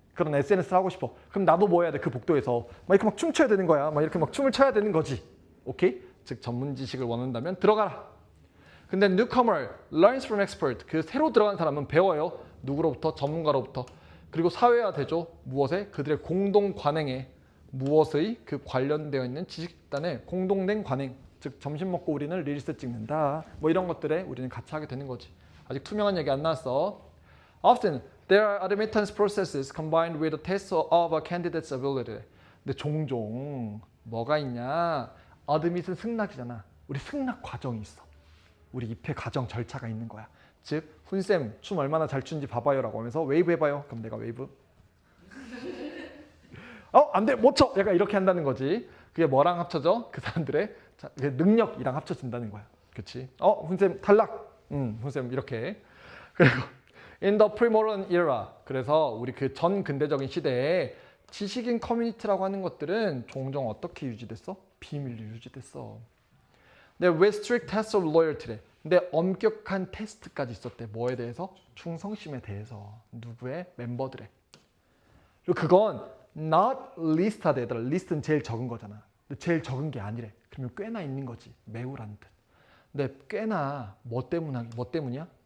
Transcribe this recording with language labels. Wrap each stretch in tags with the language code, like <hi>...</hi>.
<ko>그런 SNS를 하고 싶어. 그럼 나도 뭐 해야 돼? 그 복도에서 막 이렇게 막 춤춰야 되는 거야. 막 이렇게 막 춤을 춰야 되는 거지. 오케이? 즉 전문 지식을 원한다면 들어가라. 근데</ko> <en>newcomer learns from expert.</en> <ko>그 새로 들어간 사람은 배워요. 누구로부터? 전문가로부터. 그리고 사회화되죠. 무엇에? 그들의 공동 관행에 무엇의 그 관련되어 있는 지식단의 공동된 관행. 즉 점심 먹고 우리는 릴스 찍는다. 뭐 이런 것들에 우리는 같이 하게 되는 거지. 아직 투명한 얘기 안 나왔어.</ko> <en>Often there are admittance processes combined with a test of a candidate's ability.</en> <ko>근데 종종 뭐가 있냐? admit은 승낙이잖아. 우리 승낙 과정이 있어. 우리 입회 과정 절차가 있는 거야. 즉 훈쌤 춤 얼마나 잘 추는지 봐봐요 라고 하면서 웨이브 해봐요. 그럼 내가 웨이브 안 돼 못 춰. 약간 이렇게 한다는 거지. 그게 뭐랑 합쳐져? 그 사람들의 능력이랑 합쳐진다는 거야. 그렇지? 훈쌤 탈락. 훈쌤 이렇게. 그리고</ko> <en>in the pre-modern era.</en> <ko>그래서 우리 그 전 근대적인 시대에 지식인 커뮤니티라고 하는 것들은 종종 어떻게 유지됐어? 비밀로 유지됐어. 근데</ko> <en>with strict test of loyalty.</en> <ko>근데 엄격한 테스트까지 있었대. 뭐에 대해서? 충성심에 대해서. 누구의? 멤버들의. 그리고 그건</ko> <en>not list</en> <ko>하다 얘들아. list는 제일 적은 거잖아. 근데 제일 적은 게 아니래. 그러면 꽤나 있는 거지. 매우라는 뜻. 근데 꽤나 뭐 때문이야?</ko>